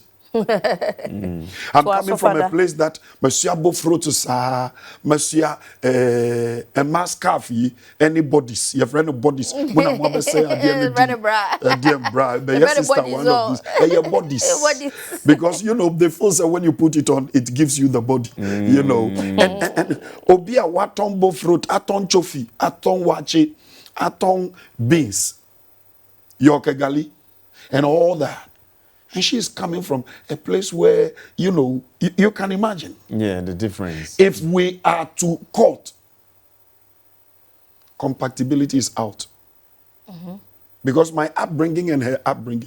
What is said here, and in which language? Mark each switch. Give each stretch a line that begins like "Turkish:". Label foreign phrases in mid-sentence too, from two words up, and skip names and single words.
English: I'm coming from a place that Monsieur Bofrotusa, Monsieur a mascafi, any bodies, your friend of bodies. When I'm going to say bodies. Because you know the first when you put it on, it gives you the body. You know, and
Akan: obia waton bofrot, aton chofi, aton wache, aton beans, yokegali,
English: and all that. And she's coming from a place where, you know, you can imagine. Yeah, the difference. If we are to court, compatibility is out. Because my upbringing and her upbringing.